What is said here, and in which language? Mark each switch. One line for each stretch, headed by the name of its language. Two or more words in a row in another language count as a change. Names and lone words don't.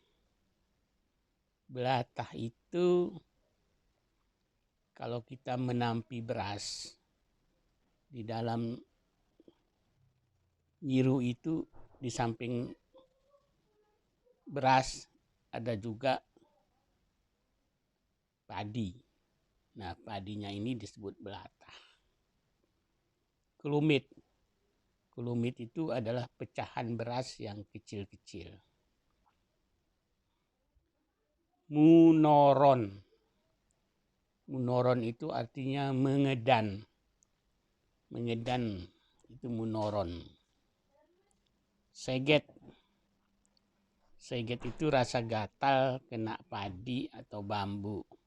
Indonesian: Belatah itu kalau kita menampi beras di dalam nyiru itu di samping beras ada juga padi. Nah, padinya ini disebut belatah. Kelumit. Kelumit itu adalah pecahan beras yang kecil-kecil. Munoron. Munoron itu artinya mengedan. Mengedan itu munoron. Seget. Seget itu rasa gatal kena padi atau bambu.